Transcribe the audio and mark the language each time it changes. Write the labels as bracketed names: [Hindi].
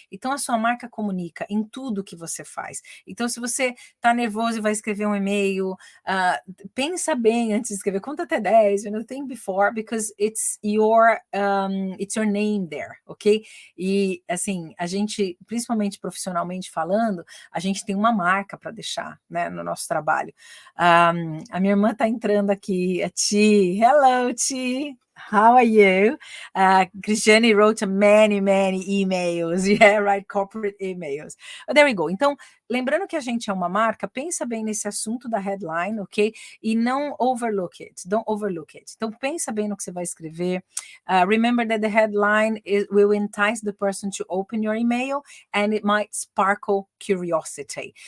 [Portuguese] Então a sua marca comunica em tudo que você faz. Então, se você tá nervoso e vai escrever um e-mail, pensa bem antes de escrever, conta até 10, [English] think before, because it's your name there, ok? [Portuguese] E assim, a gente, principalmente profissionalmente falando, a gente tem uma marca para deixar, né, no nosso trabalho. A minha irmã tá entrando aqui, a Ti. [English] Hello, Ti. How are you? Cristiane wrote many emails. Yeah, right, corporate emails. There we go. [Portuguese] Então, lembrando que a gente é uma marca, pensa bem nesse assunto da headline, ok? E não [English] overlook it. Don't overlook it. [Portuguese] Então, pensa bem no que você vai escrever. [English] Remember that the headline will entice the person to open your email and it might sparkle curiosity.